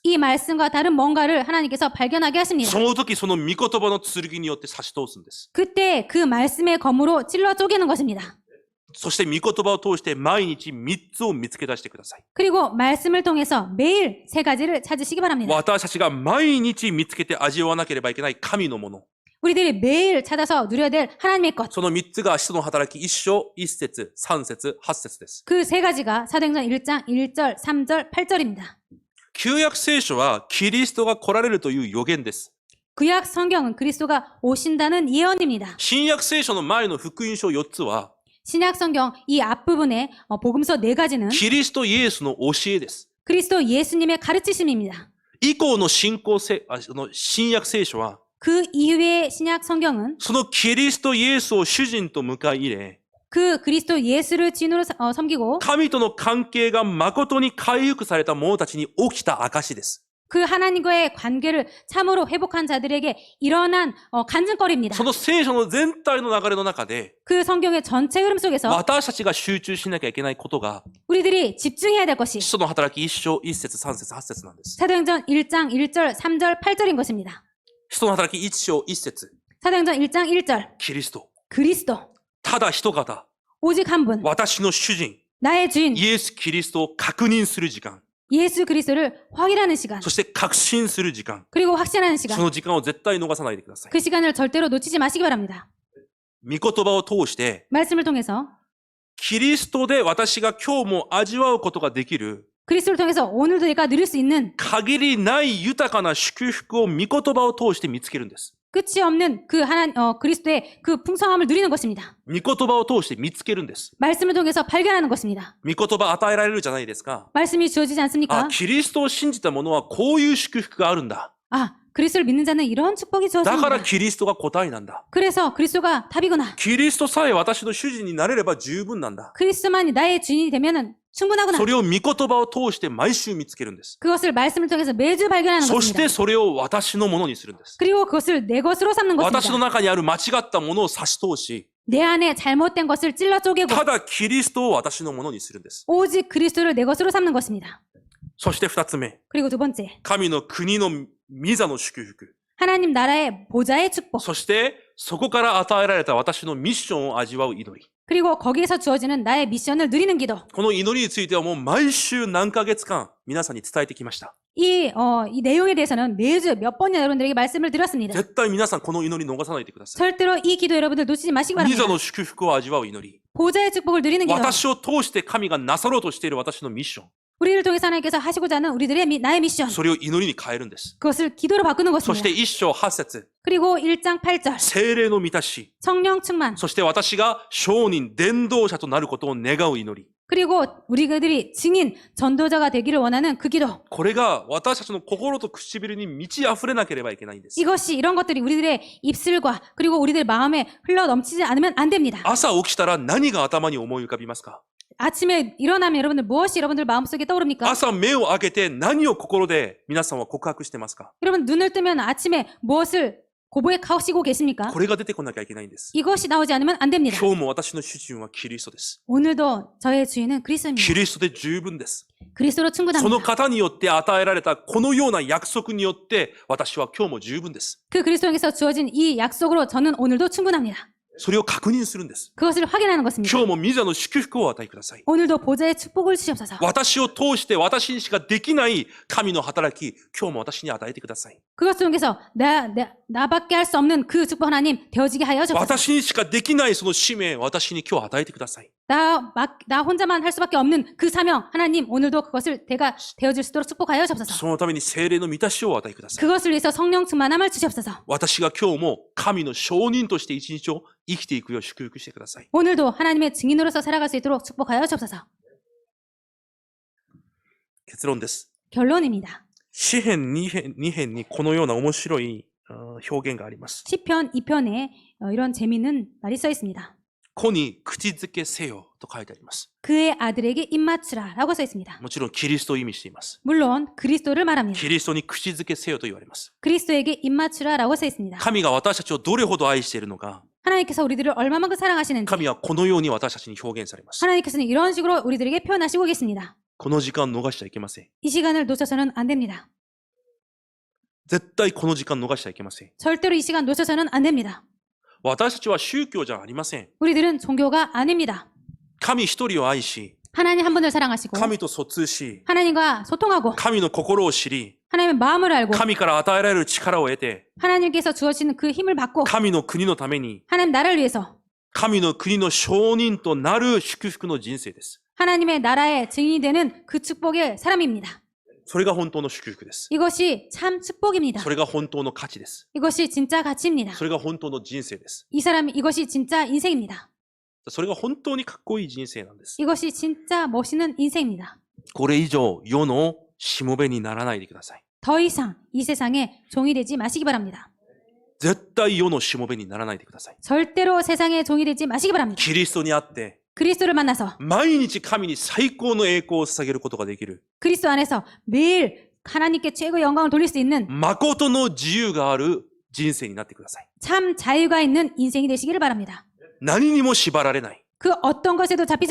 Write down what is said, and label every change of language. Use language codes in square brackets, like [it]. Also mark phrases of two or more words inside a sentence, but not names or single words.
[ko] 이 말씀과 다른 뭔가를 하나님께서 발견하게 하십니다. [ja] その時、その御言葉の剣によって差し通すんです。 [ko] 그때 그 말씀의 검으로 찔러 쪼개는 것입니다. [ja] そして御言葉を通して毎日3つを見つけ出してください。 [ko] 그리고 말씀을 통해서 매일 3가지를 찾으시기 바랍니다. [ja] 私たちが毎日見つけて味わわなければいけない神のもの。 [ko] 우리들이 매일 찾아서 누려야 될 하나님의 것. [ja] その3つが使徒の働き1章、1節、3節、8節です。 [ko] 그 3가지가 사도행전 1장 1절, 3절, 8절입니다. [ja] 旧約聖書はキリストが来られるという予言です。 [ko] 구약 성경은 그리스도가 오신다는 예언입니다. [ja] 新約聖書の前の福音書4つは [ko] 신약 성경 이 앞부분에 복음서 4가지는 [ja] キリストイエスの教えです。 [ko] 그리스도 예수님의 가르치심입니다. [ja] 以降の新約聖書は [ko] 그 이후의 신약 성경은 [ja] そのキリストイエスを主人と迎え入れ [ko] 그 그리스도 예수를 주인으로 섬기고 [ja] 神との関係が誠に回復された者たちに起きた証です。 [ko] 그 하나님과의 관계를 참으로 회복한 자들에게 일어난 간증거리입니다. [ja] その聖書の全体の流れの中で [ko] 그 성경의 전체 흐름 속에서 [ja] 私たちが集中しなきゃいけないことが [ko] 우리들이 집중해야 될 것이 [ja] 使徒の働き1章1節3節8節なんです。 [ko] 사도행전 1장 1절, 3절, 8절인 것입니다. [ja] 使徒の働き1章1節 [ko] 사도행전 1장 1절 [ja] キリスト [ko] 그리스도 [ja] ただ一方 [ko] 오직 한 분 [ja] 私の主人 [ko] 나의 주인 [ja] イエス・キリストを確認する時間 [ko] 예수 그리스도를 확인하는 시간 [ja] そして確信する時間 [ko] 그리고 확신하는 [ja] そ [ko] 시간 [ja] の時間を絶対逃さないでください。 [ko] 그 시간을 절대로 놓치지 마시기 바랍니다. [ja] 御言葉を通して [ko] 말씀을 통해서 [ja] キリストで私が今日も味わうことができる [ko] 그리스도를 통해서 오늘도 내가 누릴 수 있는 [ja] 限りない豊かな祝福を御言葉を通して見つけるんです。 [ko] 끝이 없는 그 그리스도의 그 풍성함을 누리는 것입니다. [ja] 御言葉を通して見つけるんです。 [ko] 말씀을 통해서 발견하는 것입니다. [ja] 御言葉与えられるじゃないですか。 [ko] 말씀이 주어지지 [ja] あ、 [ko] 않습니까? [ja] キリストを信じた者はこういう祝福があるんだ。 [ko] 아, 그리스도를 믿는 자는 이런 축복이 [ja] だから [ko] 주어집니다. [ja] キリストが答えなんだ。 [ko] 그래서 그리스도가 답이구나. [ja] キリストさえ私の主人になれれば十分なんだ。 [ko] 그리스도만이 나의 주인이 되면은 충분하구나. [ja] それを御言葉を通して毎週見つけるんです。 [ko] 그것을 말씀을 통해서 매주 발견하는 [ja] そし [ko] 것입니다. [ja] てそれを私のものにするんです。 [ko] 그리고 그것을 내 것으로 삼는 [ja] 私の [ko] 것입니다. [ja] 中にある間違ったものを差し通し、 [ko] 내 안에 잘못된 것을 찔러 쪼개고 [ja] ただキリストを私のものにするんです。 [ko] 오직 그리스도를 내 것으로 삼는 것입니다. [ja] そして二つ目、 [ko] 그리고 두 번째, [ja] 神の国の御座の祝福。 [ko] 하나님 나라의 보좌의 축복. [ja] そしてそこから与えられた私のミッションを味わう祈り。 [ko] 그리고 거기에서 주어지는 나의 미션을 누리는 기도. [ja] この祈りについてはもう毎週何ヶ月間皆さんに伝えてきました。 [ko] 이 내용에 대해서는 매주 몇 번이나 여러분들에게 말씀을 드렸습니다. [ja] 絶対皆さんこの祈り逃さないでください。 [ko] 절대로 이 기도 여러분들 놓치지 마시기 [ja] 御 [ko] 바랍니다. [ja] 座の祝福を味わう祈り。 [ko] 보좌의 축복을 누리는 기도. [ja] 私を通して神がなさろうとしている私のミッション。 [ko] 우리를 통해서 하나님께서 하시고자 하는 우리들의 나의 미션. [ja] それを祈りに変えるんです。 [ko] 그것을 기도로 바꾸는 [ja] そして [ko] 것입니다. [ja] 一章八節、 [ko] 그리고 1장 8절. [ja] 聖霊の満たし。 [ko] 성령 충만. [ja] そして私が商人、伝道者となることを願う祈り。 [ko] 그리고 우리들이 증인, 전도자가 되기를 원하는 그 기도. [ja] これが私たちの心と唇に満ち溢れなければいけないんです。 [ko] 이런 것들이 우리들의 입술과 그리고 우리들 마음에 흘러 넘치지 않으면 안 됩니다. [ja] 朝起きたら何が頭に思い浮かびますか？ [ko] 아침에 일어나면 여러분들 무엇이 여러분들 마음속에 떠오릅니까? [ja] 朝目を開けて何を心で皆さんは告白してますか？ [ko] 여러분 눈을 뜨면 아침에 무엇을 고백하시고 계십니까? [ja] これが出てこなきゃいけないんです。 [ko] 이것이 나오지 않으면 안 됩니다. [ja] 今日も私の主人はキリストです。 [ko] 오늘도 저의 주인은 그리스도입니다. [ja] キリストで十分です。 [ko] 그리스도로 [ja] その [ko] 충분합니다. [ja] 方によって与えられたこのような約束によって私は今日も十分です。 [ko] 그 그리스도에서 주어진 이 약속으로 저는 오늘도 충분합니다. [ja] それを確認するんです。 [ko] 그것을 확인하는 것입니다. [ja] 今日も御座の祝福をお与えください。 [ko] 오늘도 보좌의 축복을 주시옵소서. [ja] 私を通して私にしかできない神の働き、今日も私に与えてください。 [ko] 그것 통해서 나밖에 할 수 없는 그 축복 하나님 되어지게 하여 주옵소서. [ja] 私にしかできないその使命、私に今日与えてください。 [ko] 나 혼자만 할 수밖에 없는 그 사명 하나님 오늘도 그것을 내가 되어줄 수 있도록 축복하여 주옵소서. [ja] そのために聖霊の満たしをお与えください。 [ko] 그것을 위해서 성령 충만함을 주시옵소서. [ja] 私が今日も神の証人として一日を生きていくよう祝福してください。 [ko] 오늘도 하나님의 증인으로서 살아갈 수 있도록 축복하여 주옵소서. [ja] 結論です。 [ko] 결론입니다. [ja] 詩編2編にこのような面白い表現があります。 [ko] 시편 2편에 이런 재미있는 말이 써 있습니다. [ja] 子に口づけせよと書いてあります。 [ko] 그의 아들에게 입맞추라라고 써 있습니다. [ja] もちろんキリストを意味しています。 [ko] 물론 그리스도를 말합니다. [ja] キリストに口づけせよと言われます。 [ko] 그리스도에게 입맞추라라고 써 있습니다. [ja] 神が私たちをどれほど愛しているのか、 [ko] 하나님께서 우리들을 얼마만큼 사랑하시는지 [ja] 神はこのように私たちに表現されます。 [ko] 하나님께서는 이런 식으로 우리들에게 표현하시고 계십니다. [ja] この時間逃しちゃいけません。 [ko] 이 시간을 놓쳐서는 안 됩니다. [ja] 絶対この時間逃しちゃいけません。 [ko] 절대로 이 시간 놓쳐서는 안 됩니다. [ja] 私たちは宗教じゃありません。 [ko] 우리들은 종교가 아닙니다. [ja] 神一人を愛し、 [ko] 하나님 한 분을 사랑하시고 [ja] 神と疎通し、 [ko] 하나님과 소통하고 [ja] 神の心を知り、 [ko] 하나님의 마음을 알고 [ja] 神から与えられる力を得て、 [ko] 하나님께서 주어지는 그 힘을 받고 [ja] 神の国のために、 [ko] 하나님 나라를 위해서 [ja] 神の国の証人となる祝福の人生です。 [ko] 하나님의 나라의 증인이 되는 그 축복의 사람입니다. [ja] それが本当の祝福です。 [ko] 이것이 참 축복입니다. [ja] それが本当の価値です。 [ko] 이것이 진짜 가치입니다. [ja] それが本当の人生です。 [ko] 이 사람이 이것이 진짜 인생입니다. [ja] それが本当にかっこいい人生なんです。 [ko] 이것이 진짜 멋있는 인생입니다. [ja] これ以上世のしもべにならないでください。 [ko] 더 이상 이 세상에 종이 되지 마시기 바랍니다. [ja] 絶対世のしもべにならないでください。 [ko] 절대로 세상에 종이 되지 마시기 바랍니다. [ja] キリストにあって、 [ko] 그리스도를 만나서 [ja] 毎日神に最高の栄光を捧げることができる、 [ko] 그리스도 안에서 매일 하나님께 최고의 영광을 돌릴 수 있는 [ja] 誠の自由がある人生になってください。 [ko] 참 자유가 있는 인생이 되시기를 바랍니다. [ja] 何にも縛られない。 [ko] 그 어떤 것에도 잡히지